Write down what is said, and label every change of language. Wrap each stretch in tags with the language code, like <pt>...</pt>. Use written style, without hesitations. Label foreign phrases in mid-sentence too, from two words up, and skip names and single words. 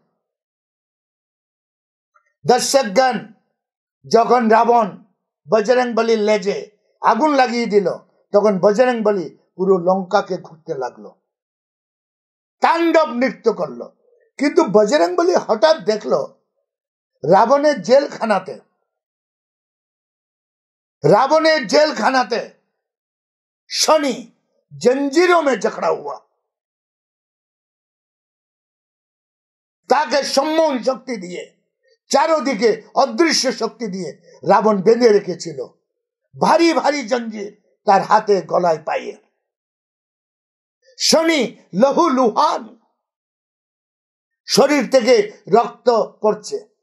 <bn>দর্শকগণ, যখন রাবণ বজরংবলীর লেজে আগুন লাগিয়ে দিল, তখন বজরংবলী পুরো লঙ্কাকে ঘুরতে লাগলো, তাণ্ডব নৃত্য করলো। কিন্তু বজরংবলী হঠাৎ দেখলো রাবণের জেলখানাতে</bn> <hi>शनि जंजीरों में जकड़ा हुआ,</hi> <bn>তাকে সম্মোহন শক্তি দিয়ে, চারোদিকে অদৃশ্য শক্তি দিয়ে রাবণ বেঁধে রেখেছিল। ভারী ভারী জঞ্জির তার হাতে, গলায়, পায়ে। শনি লহু লুহান, শরীর থেকে রক্ত পড়ছে।</bn>